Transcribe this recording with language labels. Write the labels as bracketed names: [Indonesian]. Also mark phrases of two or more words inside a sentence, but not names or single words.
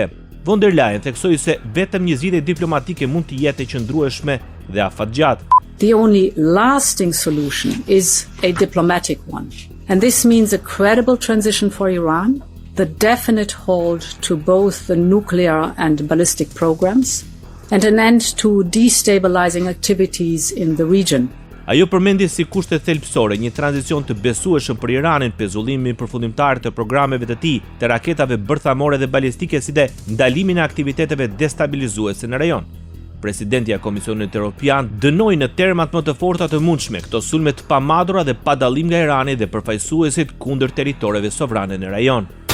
[Albanian] Von der Leyen theksoi se vetëm një zgjidhje diplomatike mund të jetë e qëndrueshme dhe afatgjatë. [English] The only lasting solution is a diplomatic one. And this means a credible transition for Iran, the definite hold to both the nuclear and ballistic programs, and an end to destabilizing activities in the region. [Albanian] Ajo përmendi si kushte thelbësore një tranzicion të besueshëm për Iranin, pezullimin përfundimtar të programeve të tij, të raketave bërthamore dhe balistike, si dhe ndalimin e aktiviteteve destabilizuese në rajon. Presidenti i Komisionit Evropian dënoi në termat më të forta të mundshme këto sulme të pamadura dhe pa dallim nga Irani dhe përfaqësuesit kundër territoreve sovrane në rajon.